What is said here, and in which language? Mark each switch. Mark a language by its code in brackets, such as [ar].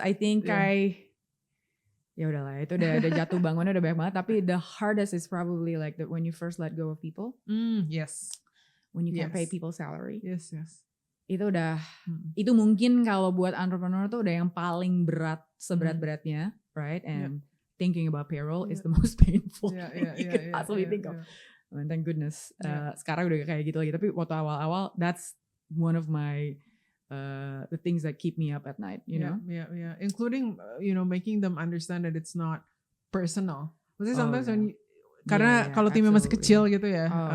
[id] I think ya udahlah, itu udah jatuh bangunnya udah banyak banget. [en] Tapi the hardest is probably like when you first let go of people. Yes. When you can't pay people salary. Yes. [id] Itu udah, itu mungkin kalau buat entrepreneur tuh udah yang paling berat, seberat-beratnya, right? [en] And thinking about payroll is the most painful thing you could possibly think of. And thank goodness, [id] sekarang udah kayak gitu lagi. [en] Tapi waktu awal-awal, that's one of my the things that keep me up at night, you know? Yeah. Including, making them understand that it's not personal. [id] Maksudnya [en] sometimes when [id] karena kalau timnya masih kecil gitu ya.